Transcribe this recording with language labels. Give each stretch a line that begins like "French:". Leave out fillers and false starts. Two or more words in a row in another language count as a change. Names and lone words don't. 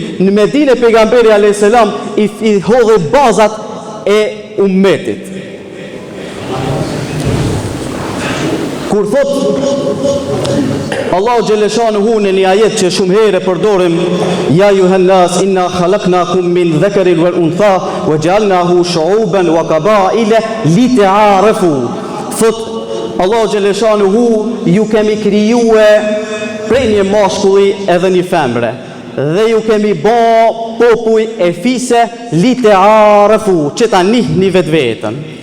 Albanian: Në Medinë pejgamberi
Arabic: عليه السلام
Albanian: I hodhi bazat e ummetit. Kur thot Allahu
Arabic: جل شأنه
Albanian: në një ajet që shumë herë përdorim,
Arabic: يا أيها الناس إنا خلقناكم من ذكر وأنثى وجعلناكم شعوبا وقبائل لتعارفوا.
Albanian: Thot Allahu
Arabic: جل شأنه,
Albanian: ju kemi krijuar prej një mashkulli edhe një femre, dhe ju kemi bë popull e fise lita'arafu, që ta njihni vetveten.